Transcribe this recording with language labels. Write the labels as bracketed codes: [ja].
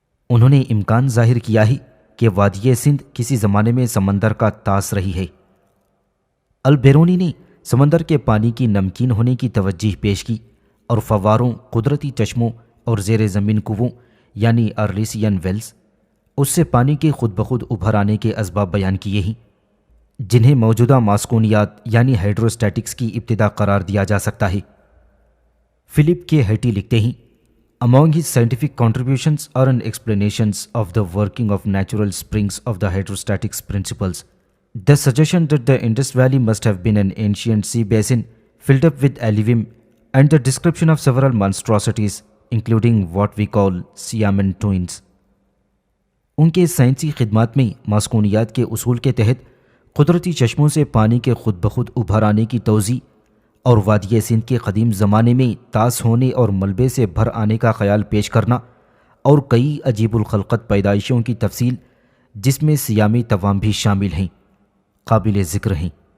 [ur] انہوں نے امکان ظاہر کیا ہے کہ وادی سندھ کسی زمانے میں سمندر کا طاس رہی ہے۔ البیرونی نے سمندر کے پانی کی نمکین ہونے کی توجہ پیش کی اور فواروں، قدرتی چشموں اور زیر زمین کنووں یعنی ارلیسین ویلز، اس سے پانی کے خود بخود ابھر آنے کے اسباب بیان کیے ہیں، جنہیں موجودہ ماسکونیات یعنی ہائیڈروسٹیٹکس کی ابتدا قرار دیا جا سکتا ہے۔ فلپ کے ہیٹی لکھتے ہیں، [en] Among his scientific contributions are an explanations of the working of natural springs of the hydrostatics principles. The suggestion that the Indus Valley must have been an ancient sea basin filled up with alluvium and the description of several monstrosities including what we call Siamese twins. [ur] ان کے سائنسی خدمات میں ماسکونیات کے اصول کے تحت قدرتی چشموں سے پانی کے خود بخود ابھر آنے کی توضیح اور وادی سندھ کے قدیم زمانے میں طاس ہونے اور ملبے سے بھر آنے کا خیال پیش کرنا اور کئی عجیب الخلقت پیدائشوں کی تفصیل جس میں سیامی توام بھی شامل ہیں، قابل ذکر ہیں۔